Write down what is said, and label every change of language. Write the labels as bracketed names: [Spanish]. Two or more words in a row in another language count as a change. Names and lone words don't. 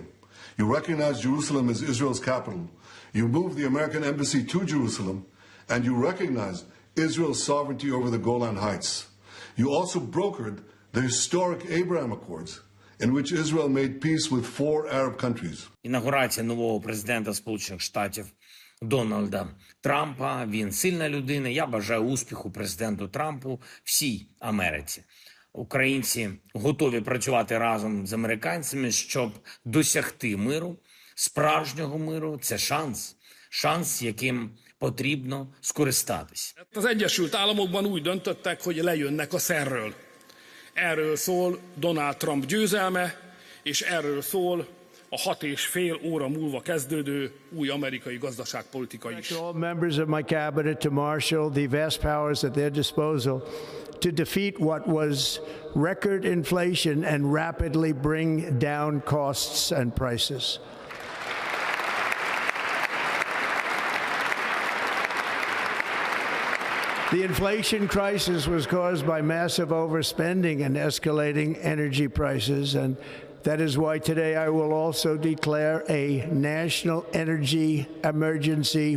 [English] You recognized Jerusalem as Israel's capital. You moved the American embassy to Jerusalem, and you recognized Israel's sovereignty over the Golan Heights. You also brokered the historic Abraham Accords, in which Israel made peace with 4 Arab countries. [Ukrainian] Інаугурація нового президента Сполучених Штатів Дональда Трампа. Він сильна людина. Я бажаю успіху президенту Трампу, всій Америці. Українці готові працювати разом з американцями, щоб досягти миру, справжнього миру. Це шанс, яким потрібно скористатись. [Hungarian] Az Egyesült Államokban úgy döntöttek, hogy lejönnek a szerről. Erről szól Donald Trump győzelme, és erről szól a 6,5 óra múlva kezdődő új amerikai gazdaságpolitika is. [English] All members of my cabinet to marshal the vast powers at their disposal to defeat what was record inflation and rapidly bring down costs and prices. The inflation crisis was caused by massive overspending and escalating energy prices, and that is why today I will also declare a national energy emergency.